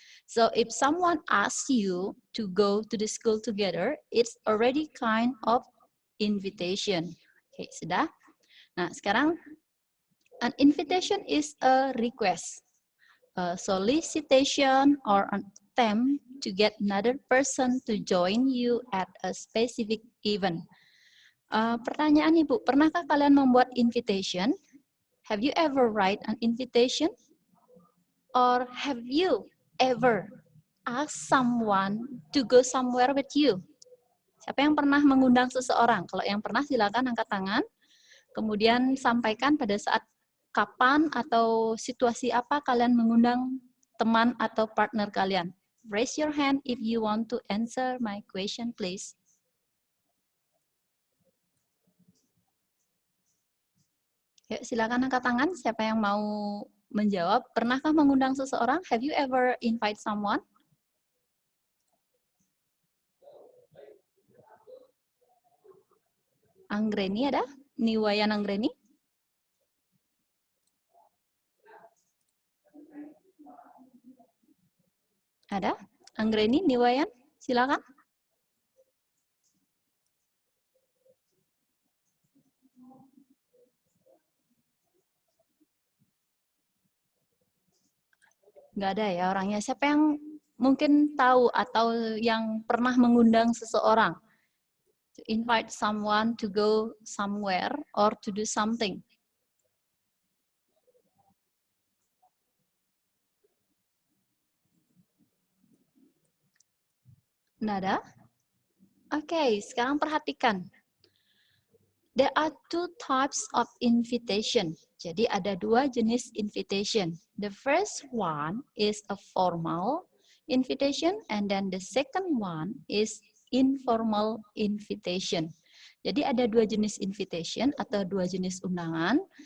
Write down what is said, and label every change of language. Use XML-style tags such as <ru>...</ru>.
<en>So if someone asks you to go to the school together, it's already kind of invitation.</en> <id>Oke, sudah. Nah, sekarang</id> <en>an invitation is a request, a solicitation, or an attempt to get another person to join you at a specific event.</en> <id>Pertanyaan Ibu, pernahkah kalian membuat invitation?</id> <en>Have you ever write an invitation? Or have you ever asked someone to go somewhere with you?</en> <id>Siapa yang pernah mengundang seseorang? Kalau yang pernah silakan angkat tangan. Kemudian sampaikan pada saat kapan atau situasi apa kalian mengundang teman atau partner kalian.</id> <en>Raise your hand if you want to answer my question, please.</en> <id>Yuk, silakan angkat tangan. Siapa yang mau menjawab? Pernahkah mengundang seseorang?</id> <en>Have you ever invite someone?</en> <id>Anggreni ada? Niwayan Anggreni? Ada? Anggreni, Niwayan? Silakan. Nggak ada ya orangnya. Siapa yang mungkin tahu atau yang pernah mengundang seseorang?</id> <en>To invite someone to go somewhere or to do something.</en> <id>Nggak ada? Oke, sekarang perhatikan.</id> <en>There are two types of invitation.</en> <id>Jadi ada dua jenis invitation.</id> <en>The first one is a formal invitation and then the second one is informal invitation.</en> <id>Jadi ada dua jenis invitation atau dua jenis undangan.</id>